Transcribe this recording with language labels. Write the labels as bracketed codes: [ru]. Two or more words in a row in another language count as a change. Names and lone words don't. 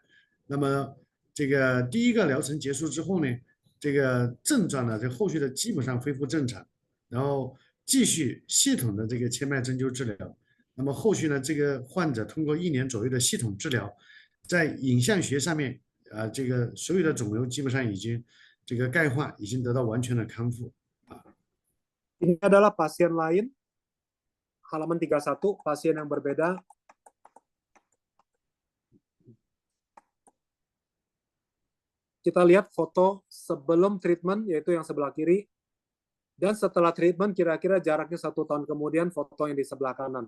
[zh] 那么这个第一个疗程结束之后呢，这个症状呢，这后续的基本上恢复正常，然后继续系统的这个切脉针灸治疗。那么后续呢，这个患者通过1年左右的系统治疗，在影像学上面这个所有的肿瘤基本上已经这个钙化，已经得到完全的康复。 [id] Ini adalah pasien lain, halaman 31, pasien yang berbeda. Kita lihat foto sebelum treatment, yaitu yang sebelah kiri, dan setelah treatment kira-kira jaraknya 1 tahun kemudian, foto yang di sebelah kanan.